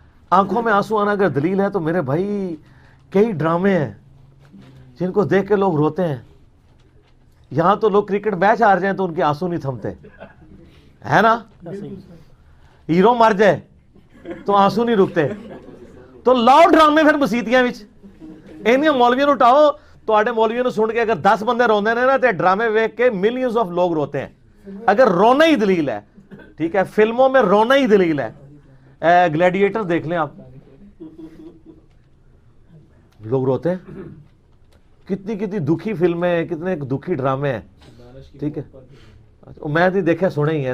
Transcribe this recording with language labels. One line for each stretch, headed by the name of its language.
Urdu: آنکھوں میں آنسو آنا اگر دلیل ہے تو میرے بھائی کئی ڈرامے ہیں جن کو دیکھ کے لوگ روتے ہیں. یہاں تو لوگ کرکٹ میچ ہار جائیں تو ان کے آنسو نہیں تھمتے، ہے نا؟ ہیرو مر جائے تو آنسو نہیں رکتے.
Punjabi: تو لاؤ ڈرامے پھر مسیتیاں وچ انہاں مولویوں نوں اٹھاؤ. تواڈے مولویوں نوں سن کے اگر 10 بندے روندے نے نا تے ڈرامے ویکھ کے
Urdu: ملینز آف لوگ روتے ہیں. اگر رونا ہی دلیل ہے، ٹھیک ہے، فلموں میں رونا ہی دلیل ہے، گلیڈیٹر دیکھ لیں آپ، لوگ روتے ہیں. کتنی دکھی فلمیں، کتنے دکھی ڈرامے ہیں. ٹھیک ہے، میں نہیں دیکھا سنے ہی ہیں.